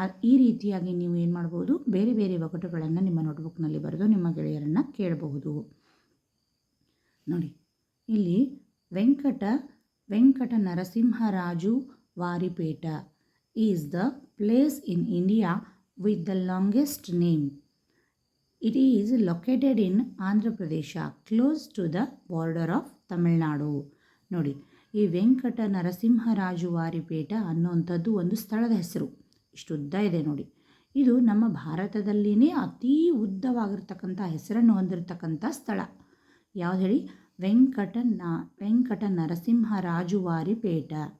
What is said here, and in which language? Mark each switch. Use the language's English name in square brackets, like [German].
[Kannada] ಈ ರೀತಿಯಾಗಿ ನೀವು ಏನು ಮಾಡ್ಬೋದು, ಬೇರೆ ಬೇರೆ ಒಗಟುಗಳನ್ನು ನಿಮ್ಮ ನೋಟ್ಬುಕ್ನಲ್ಲಿ ಬರೆದು ನಿಮ್ಮ ಗೆಳೆಯರನ್ನು ಕೇಳಬಹುದು. ನೋಡಿ, ಇಲ್ಲಿ [English] Venkata Narasimharaju Varipeta is the place in India with the longest name. It is located in Andhra Pradesh, close to the border of Tamil Nadu. [Kannada] ನೋಡಿ, ಈ ವೆಂಕಟ ನರಸಿಂಹರಾಜು ವಾರಿಪೇಟ ಅನ್ನುವಂಥದ್ದು ಒಂದು ಸ್ಥಳದ ಹೆಸರು. ಇಷ್ಟು ಉದ್ದ ಇದೆ ನೋಡಿ. ಇದು ನಮ್ಮ ಭಾರತದಲ್ಲಿನೇ ಅತೀ ಉದ್ದವಾಗಿರ್ತಕ್ಕಂಥ ಹೆಸರನ್ನು ಹೊಂದಿರತಕ್ಕಂಥ ಸ್ಥಳ. ಯಾವ್ದು ಹೇಳಿ? ವೆಂಕಟ ನರಸಿಂಹರಾಜು ವಾರಿಪೇಟ.